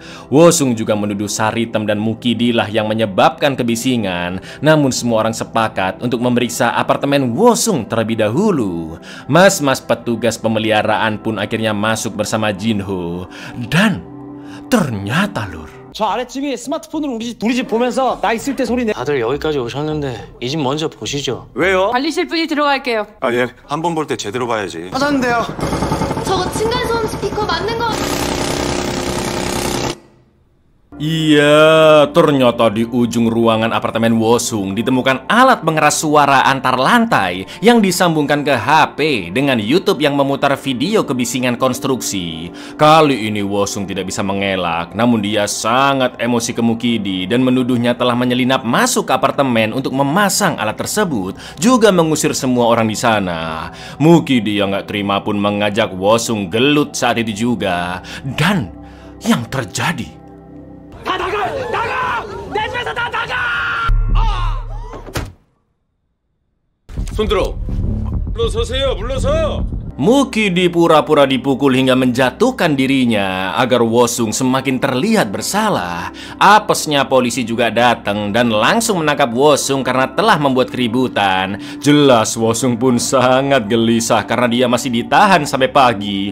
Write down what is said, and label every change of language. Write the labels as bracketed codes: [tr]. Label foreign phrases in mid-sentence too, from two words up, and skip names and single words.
[id] Wosung juga menuduh Saritem dan Mukidi lah yang menyebabkan kebisingan. Namun semua orang sepakat untuk memeriksa apartemen Wosung terlebih dahulu. Mas-mas petugas pemeliharaan pun akhirnya masuk bersama Jinho. Dan ternyata lur, [ko] 저 아래층에 스마트폰으로 우리 집 보면서 나 있을 때 소리 내. 다들 여기까지 오셨는데 이 집 먼저 보시죠. 왜요? 관리실 분이 들어갈게요. 아, 예. 한 번 볼 때 제대로 봐야지. 찾았는데요. 저거 층간소음 스피커 맞는 거. [id] iya, ternyata di ujung ruangan apartemen Wosung ditemukan alat pengeras suara antar lantai yang disambungkan ke HP dengan YouTube yang memutar video kebisingan konstruksi. Kali ini Wosung tidak bisa mengelak, namun dia sangat emosi ke Mukidi dan menuduhnya telah menyelinap masuk ke apartemen untuk memasang alat tersebut, juga mengusir semua orang di sana. Mukidi yang gak terima pun mengajak Wosung gelut saat itu juga. Dan yang terjadi, [ko] 손들어. 물러서세요. 물러서. [id] Mukidi pura-pura dipukul hingga menjatuhkan dirinya agar Wosung semakin terlihat bersalah. Apesnya polisi juga datang dan langsung menangkap Wosung karena telah membuat keributan. Jelas Wosung pun sangat gelisah karena dia masih ditahan sampai pagi.